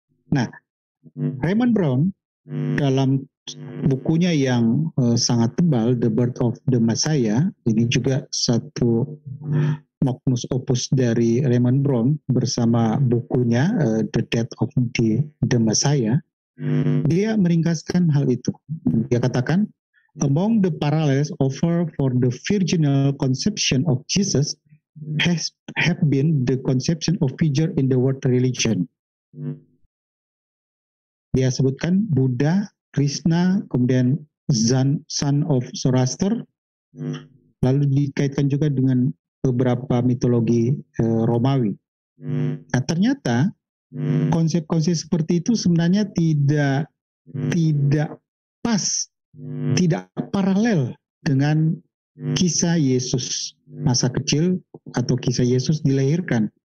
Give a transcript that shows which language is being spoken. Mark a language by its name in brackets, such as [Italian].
[Indonesian] Nah, Raymond Brown dalam bukunya yang sangat tebal, The Birth of the Messiah, ini juga satu magnus opus dari Raymond Brown bersama bukunya The Death of the Messiah. Dia meringkaskan hal itu. Dia katakan, [English] among the parallels offered for the virginal conception of Jesus have been the conception of figure in the world religion. [Indonesian] Dia sebutkan Buddha, Krishna, kemudian Son of Zoroaster, lalu dikaitkan juga dengan beberapa mitologi Romawi. Nah, ternyata konsep-konsep seperti itu sebenarnya tidak pas, tidak paralel dengan kisah Yesus masa kecil atau kisah Yesus dilahirkan.